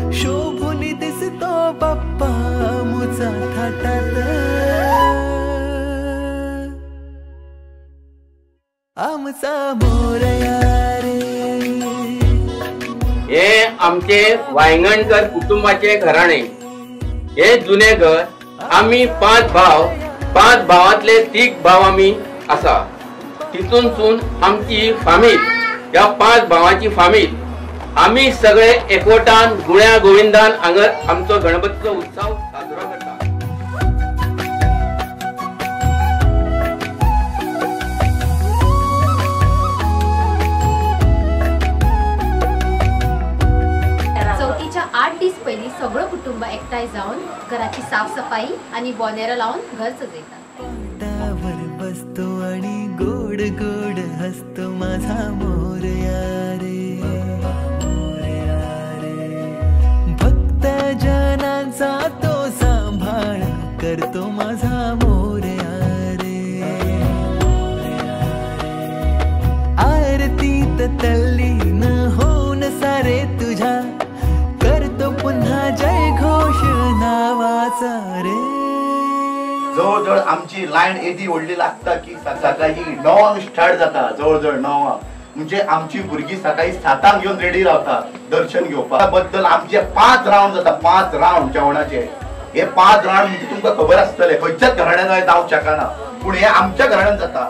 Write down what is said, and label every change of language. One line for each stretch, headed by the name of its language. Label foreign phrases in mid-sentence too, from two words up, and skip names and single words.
Marathi: शोभून दिसतो बाप्पा मुचा थाटात आमचा मोरया रे.
Konkani: हे आमचे वांयगणकर कुटुंबाचे घराणे. हे जुने घर. आम्ही 5 भाव. 5 भावातले 3 भाव आम्ही असा. तितून आमची फामील, या 5 भावांची फामील. आम्ही सगळे एकवटान गुण्या गोविंदान हांगर आमचो गणपतीचो उत्सव साजरो करता. चौथीच्या 8 दीस पयलीं सगळं कुटुंब एकठांय जावन घराची साफसफाई आणि बोनेरां लावन घर सजयतात.
Marathi: पाटावर बसतो आणि गोड गोड हसतो माझा मोरया रे. भक्त जनांचा तो सांभाळ करतो माझा मोरया रे. आरतीत तल्लीन होऊन सारे तुझ्या करतो पुन्हा जय घोष नावाचा रे.
Konkani: जवळ आमची लायन येदी व्हडली लागता की सकाळी 9 स्टार्ट जाता. जवळ 9 म्हणजे आमची भुरगीं सकाळी 7 घेऊन रेडी रावता दर्शन घेवपा बद्दल. आमचे 5 राउंड जाता. 5 राउंड जेवणाचे. हे 5 राउंड म्हणजे तुमकां खबर आसतले खंयच्याच घराण्यान जावंक शकना, पूण हे आमच्या घराण्यान जाता.